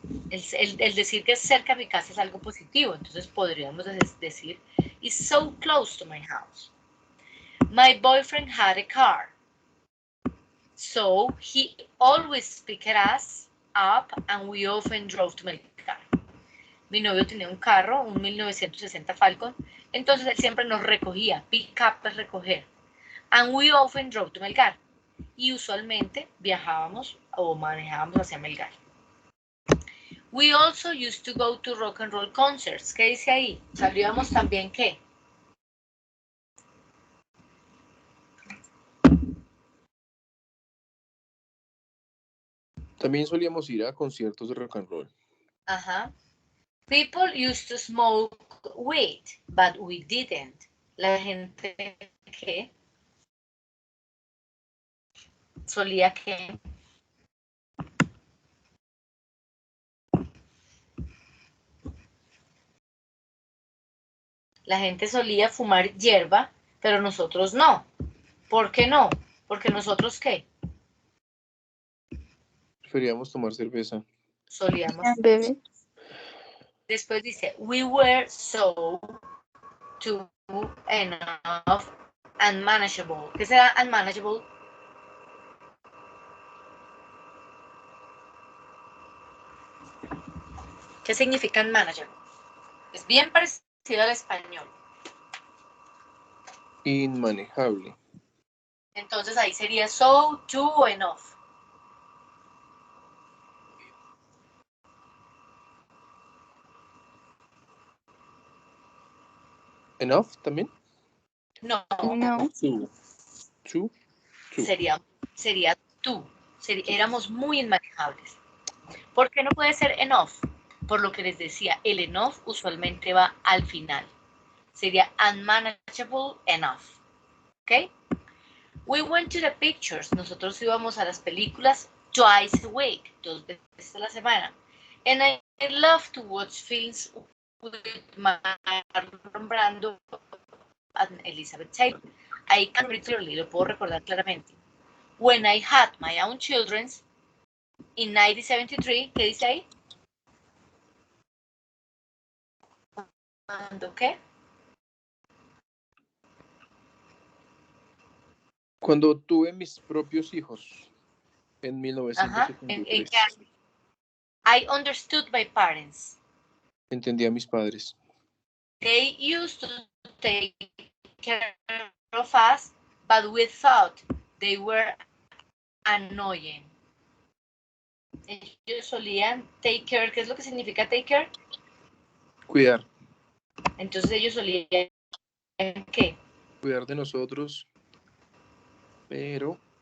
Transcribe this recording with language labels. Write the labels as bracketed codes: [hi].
[es] El decir que es cerca a mi casa es algo positivo, entonces podríamos decir, [en] it's so close to my house. My boyfriend had a car, so he always picked us up and we often drove to Melgar. [es] Mi novio tenía un carro, un 1960 Falcon, entonces él siempre nos recogía, pick up es recoger, [en] and we often drove to Melgar, [es] y usualmente viajábamos o manejábamos hacia Melgar. [en] We also used to go to rock and roll concerts. [es] ¿Qué dice ahí? ¿Sabríamos también qué? También solíamos ir a conciertos de rock and roll. Ajá. [en] People used to smoke weed, but we didn't. [es] La gente ¿qué? Solía ¿qué? La gente solía fumar hierba, pero nosotros no. ¿Por qué no? Porque nosotros ¿qué? Preferíamos tomar cerveza. Solíamos. Bebé. Después dice, [en] we were so too enough and manageable. [es] ¿Qué será unmanageable? ¿Qué significa unmanageable? Es bien parecido al español. Inmanejable. Entonces ahí sería so, too, enough. ¿Enough también? No. No. [en] Too. [es] Sería tú. Éramos muy inmanejables. ¿Por qué no puede ser enough? Por lo que les decía, el enough usualmente va al final. Sería unmanageable enough. [en] ¿Ok? We went to the pictures. [es] Nosotros íbamos a las películas [en] twice a week, [es] 2 veces a la semana. [en] And I love to watch films with Marlon Brando and Elizabeth Taylor. I can clearly, [es] lo puedo recordar claramente. [en] When I had my own children in 1973, [es] ¿qué dice ahí? ¿Cuándo qué? Cuando tuve mis propios hijos en Ajá. 1973. [en] I understood my parents. [es] Entendí a mis padres. [en] They used to take care of us, but we thought they were annoying. [es] Ellos solían take care. ¿Qué es lo que significa take care? Cuidar. Entonces ellos solían ¿qué? Cuidar de nosotros, pero